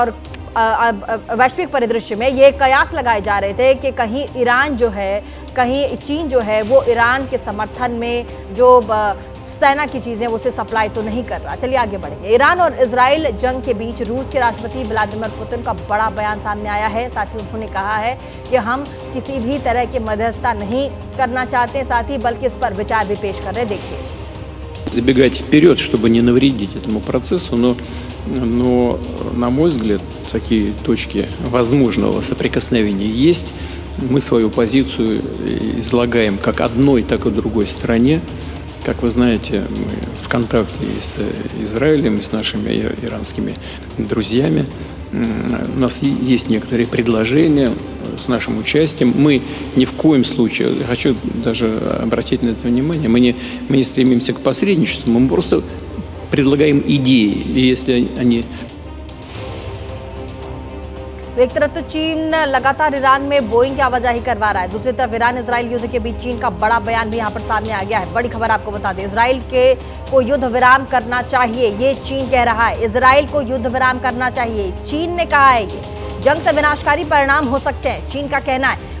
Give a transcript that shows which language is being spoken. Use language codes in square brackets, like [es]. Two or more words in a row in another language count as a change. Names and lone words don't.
[hi] और वैश्विक परिदृश्य में ये कयास लगाए जा रहे थे कि कहीं ईरान जो है, कहीं चीन जो है वो ईरान के समर्थन में जो सेना की चीजें उसे सप्लाई तो नहीं कर रहा। चलिए आगे बढ़ेंगे। ईरान और इजराइल जंग के बीच रूस के राष्ट्रपति व्लादिमीर पुतिन का बड़ा बयान सामने आया है। साथ ही उन्होंने कहा है कि हम किसी भी तरह की मध्यस्थता नहीं करना चाहते, साथ ही बल्कि इस पर विचार भी पेश कर रहे। देखिए, [ru] забегать вперед, чтобы не навредить этому процессу, но на мой взгляд, такие точки возможного соприкосновения есть. Мы свою позицию излагаем как одной, так и другой стороне. Как вы знаете, мы в контакте и с Израилем, и с нашими иранскими друзьями. У нас есть некоторые предложения с нашим участием. Мы ни в коем случае, я хочу даже обратить на это внимание, мы не стремимся к посредничеству, мы просто предлагаем идеи. И если они... [hi] एक तरफ तो चीन लगातार ईरान में बोइंग की आवाजाही करवा रहा है, दूसरी तरफ ईरान इजराइल युद्ध के बीच चीन का बड़ा बयान भी यहां पर सामने आ गया है। बड़ी खबर आपको बता दें, इजराइल को युद्ध विराम करना चाहिए, ये चीन कह रहा है। इजराइल को युद्ध विराम करना चाहिए, चीन ने कहा है। ये जंग से विनाशकारी परिणाम हो सकते हैं, चीन का कहना है।